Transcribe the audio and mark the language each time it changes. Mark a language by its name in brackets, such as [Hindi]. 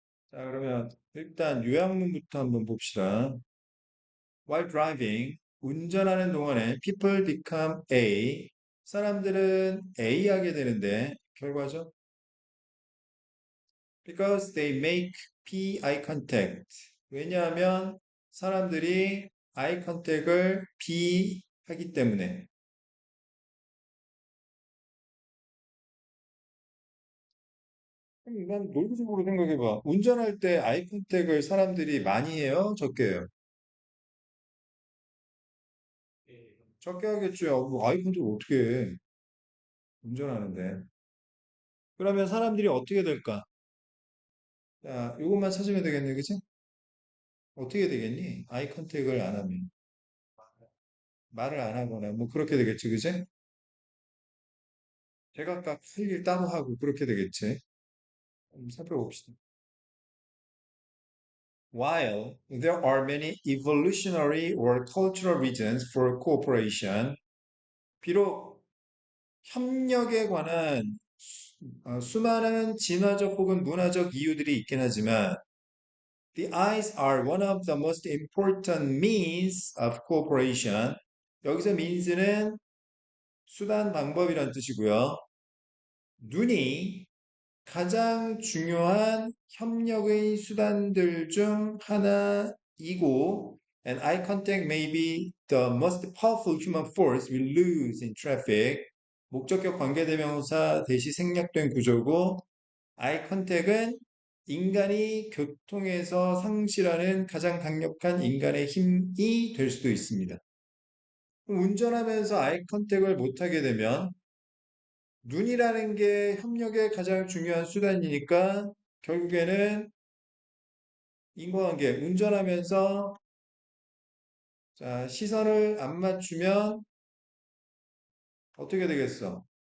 [Korean] 자, 그러면 일단 요약문부터 한번 봅시다. [English] While driving, [Korean] 운전하는 동안에 [English] people become A, [Korean] 사람들은 A 하게 되는데 결과죠. [English] Because they make P eye contact. [Korean] 왜냐하면 사람들이 eye contact을 B 하기 때문에. 난 논리적으로 생각해봐. 운전할 때 eye contact을 사람들이 많이 해요? 적게 해요? 적게 하겠죠. 뭐 eye contact 어떻게 해? 운전하는데. 그러면 사람들이 어떻게 될까? 자, 이것만 찾으면 되겠네, 그치? 어떻게 되겠니? 아이 컨택을 안 하면. 말을 안 하거나, 뭐, 그렇게 되겠지, 그치? 제각각 할 일 따로 하고, 그렇게 되겠지. 살펴봅시다. [English] While there are many evolutionary or cultural reasons for cooperation, [Korean] 비록 협력에 관한 수많은 진화적 혹은 문화적 이유들이 있긴 하지만 [English] The eyes are one of the most important means of cooperation. [Korean] 여기서 means는 수단, 방법이란 뜻이고요. 눈이 가장 중요한 협력의 수단들 중 하나이고 [English] and eye contact may be the most powerful human force we lose in traffic. [Korean] 목적격 관계대명사 대시 생략된 구조고 eye contact은 인간이 교통에서 상실하는 가장 강력한 인간의 힘이 될 수도 있습니다. 운전하면서 아이 컨택을 못하게 되면 눈이라는 게 협력의 가장 중요한 수단이니까 결국에는 인과관계, 운전하면서 자, 시선을 안 맞추면 어떻게 되겠어?